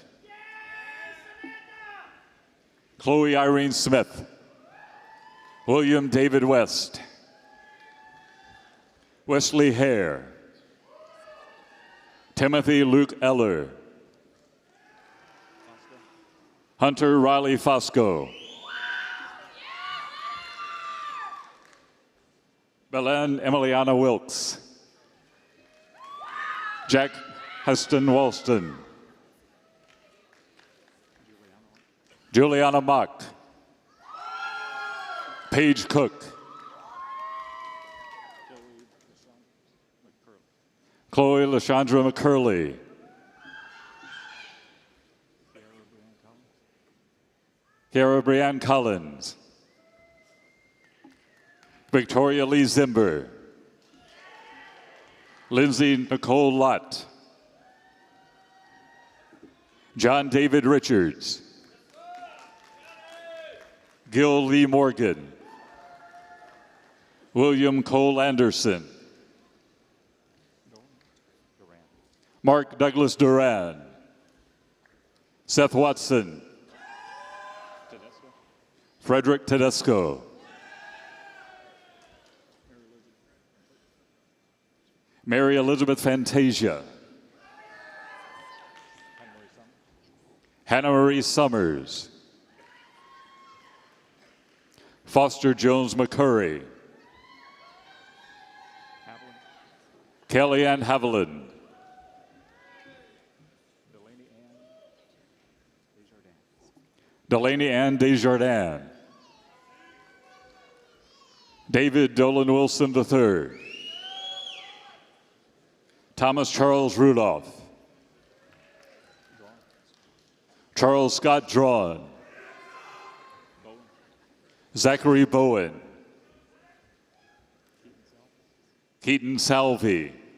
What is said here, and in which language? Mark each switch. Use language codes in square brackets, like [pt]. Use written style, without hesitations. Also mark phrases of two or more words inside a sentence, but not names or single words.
[en] Chloe Irene Smith. William David West. Wesley Hare. Timothy Luke Eller. Hunter Riley Fosco. Belen Emiliana Wilkes. Jack Heston Walston. Juliana Mock. Paige Cook. Chloe LaShondra McCurley. Kiara Brianne Collins. Victoria Lee Zimber. Lindsay Nicole Lott. John David Richards. Gil Lee Morgan. William Cole Anderson. Mark Douglas Duran. Seth Watson. Frederick Tedesco. Mary Elizabeth Fantasia. Hannah Marie Summers. Foster Jones McCurry. Kelly Ann Haviland. Delaney Ann Desjardins. David Dolan Wilson III. Thomas Charles Rudolph. Charles Scott Drawn. Zachary Bowen. Keaton Salvi.